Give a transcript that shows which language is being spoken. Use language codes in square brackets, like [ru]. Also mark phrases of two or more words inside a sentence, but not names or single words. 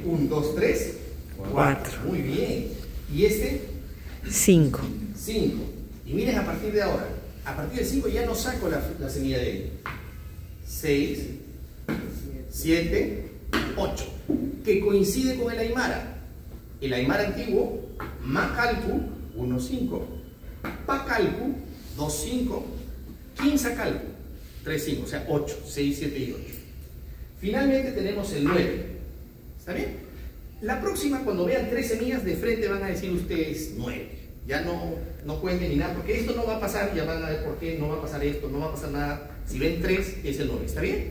[es] 1, 2, 3, 4. Muy bien. ¿Y este? 5. 5. Y miren a partir de ahora. A partir del 5 ya no saco la semilla de ahí. 6, 7, 8. Que coincide con el Aymara. El Aymara antiguo, Macalcu, 1, 5. Pacalcu, 2, 5. Quinzacalcu, 3, 5. O sea, 8, 6, 7 y 8. Finalmente tenemos el 9. ¿Está bien? La próxima, cuando vean 3 semillas de frente, van a decir ustedes 9. Ya no cuenten ni nada, porque esto no va a pasar, ya van a ver por qué, no va a pasar esto, no va a pasar nada. Si ven 3, es el 9. ¿Está bien?